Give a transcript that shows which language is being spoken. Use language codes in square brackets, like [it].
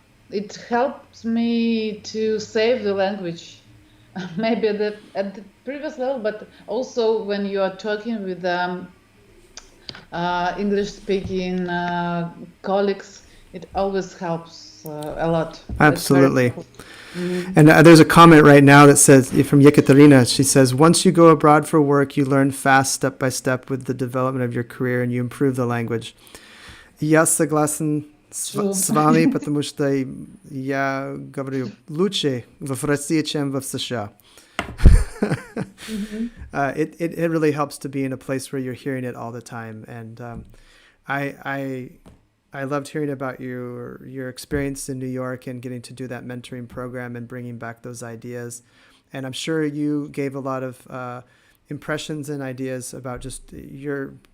[en] It helps me to save the language, maybe at the previous level, but also when you are talking with English-speaking colleagues, it always helps a lot. Absolutely. And there's a comment right now that says, from Yekaterina, she says, once you go abroad for work, you learn fast, step by step, with the development of your career, and you improve the language. [ru] Я согласен с вами, потому что я говорю лучше в России, чем в США. [en] It really helps to be in a place where you're hearing it all the time. And I loved hearing about your experience in New York and getting to do that mentoring program and bringing back those ideas. And I'm sure you gave a lot of impressions and ideas about just your